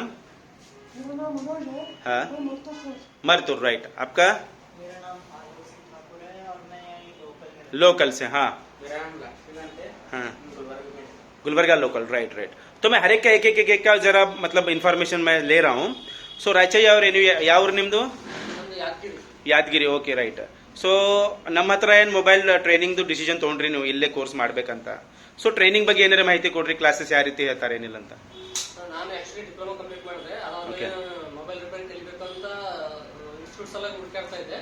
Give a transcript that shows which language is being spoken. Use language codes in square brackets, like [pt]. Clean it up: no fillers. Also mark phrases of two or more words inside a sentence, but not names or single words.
[hi] मेरा नाम मनोज है। हाँ। मैं मुर्तुज से हूँ। मरतुर, राइट। आपका? मेरा नाम आलोक सिंह ठाकुर है और मैं यहीं लोकल में लोकल से, हाँ। मेरा नाम लक्ष्मीकांत है, हाँ, गुलबर्गा में। गुलबर्गा लोकल, [en] right right. [hi] तो मैं हर एक का एक का जरा मतलब इन्फॉर्मेशन मैं ले रहा हूँ। [kn] ಸೊ ರಾಚಯ್ಯ ಅವ್ರು ಏನು ಯಾವ ಊರು ನಿಮ್ಮದು? ನಮ್ದು ಯಾದಗಿರಿ. ಯಾದಗಿರಿ, [en] okay right. [kn] ಸೊ ನಮ್ಮ ಹತ್ರ ಏನು [en] mobile trainingdu decision [kn] ತೊಗೊಂಡ್ರಿ ನೀವು ಇಲ್ಲೇ ಕೋರ್ಸ್ ಮಾಡಬೇಕಂತ. ಸೊ ಟ್ರೈನಿಂಗ್ ಬಗ್ಗೆ ಏನಾರ ಮಾಹಿತಿ ಕೊಡ್ರಿ, ಕ್ಲಾಸಸ್ ಯಾವ ರೀತಿ ಹೇಳ್ತಾರೆ ಏನಿಲ್ಲ ಅಂತ. ನಾನು [en] actually diploma complete [kn] ಮಾಡಿದೆ, ಅದಾದ್ಮೇಲೆ [en] mobile repair [kn] ಕಲಿಬೇಕು ಅಂತ ಇನ್ಸ್ಟಿಟ್ಯೂಟ್ಸ್ ಎಲ್ಲ ಹುಡುಕಾಡ್ತಾ ಇದ್ದೆ.